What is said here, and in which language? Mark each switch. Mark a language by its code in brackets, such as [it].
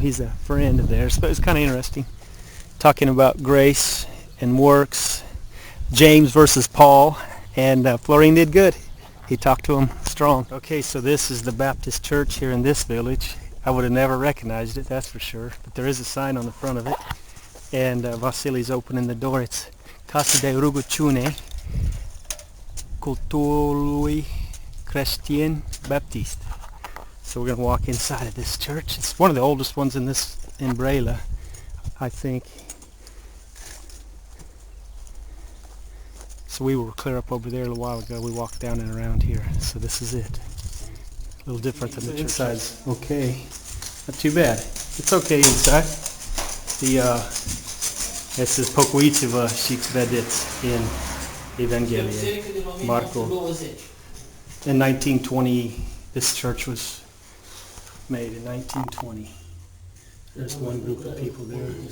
[en] He's a friend of theirs, but it's kind of interesting, talking about grace and works, James versus Paul, and Florine did good. He talked to him strong. Okay, so this is the Baptist church here in this village. I would have never recognized it, that's for sure, but there is a sign on the front of it, and Vasily's opening the door. It's Casa de Rugăciune Cultului Creștin Baptist. So we're going to walk inside of this church. It's one of the oldest ones in Brăila, I think. So we were clear up over there a little while ago. We walked down and around here. So this is it. A little different than the inside's okay. Not too bad. It's okay inside. This is [ro] Pocăiți-vă și credeți în Evanghelie. [en] Marco. In 1920, this church was made in 1920. There's one group of people there.